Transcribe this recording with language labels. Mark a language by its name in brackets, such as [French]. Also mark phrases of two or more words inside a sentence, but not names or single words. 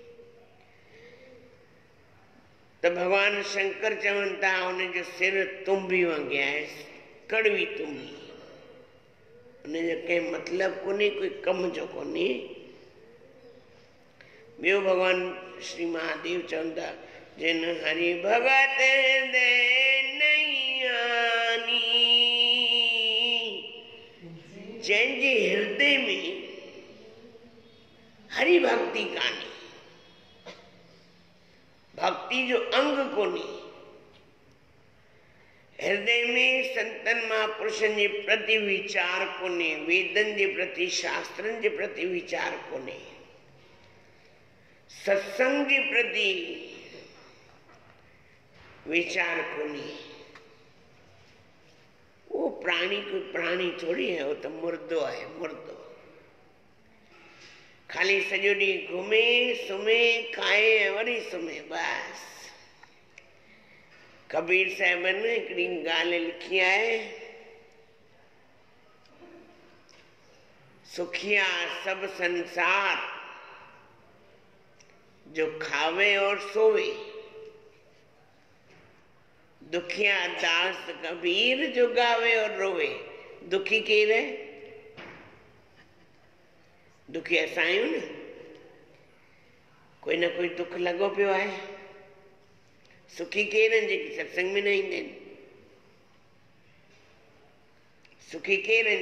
[Sindhi] त भॻवानु शंकर चवनि था उनजो सिर तुंबी वांगे आहे, कड़वी तुंबी। उनजो कंहिं मतिलबु कोन्हे, कोई कम जो कोन्हे। ॿियो भॻवानु श्री महादेव चवनि था, जिन हरि भगत दे नैयानी, जंहिंजे हृदय में हरि भक्ति कान्हे, भक्ति जो अंग कोन्हे, हृदय में संतनि महापुरुषनि जे प्रति वीचार कोन्हे, वेदनि जे प्रति, शास्त्रनि जे प्रति वीचार कोन्हे, सत्संग जे प्रति विचार कोन्हे। [Hindi] वो प्राणी कोई प्राणी थोड़ी है, वो तो मुर्दो है, मुर्दो। [Sindhi] खाली सॼो ॾींहुं घुमे सुम्हे खाए ऐं वरी सुम्हे बस। कबीर साहिबनि हिकिड़ी ॻाल्हि लिखी आहे, [Hindi] सुखिया सब संसार जो खावे और सोवे, दुखिया दास कबीर जो गावे और रोवे। [Sindhi] दुखी केरु है? दुखी असां आहियूं न। कोई न कोई दुख लॻो पियो आहे। सुखी केरु आहिनि? जेके सत्संग में न ईंदा आहिनि। सुखी केरु आहिनि?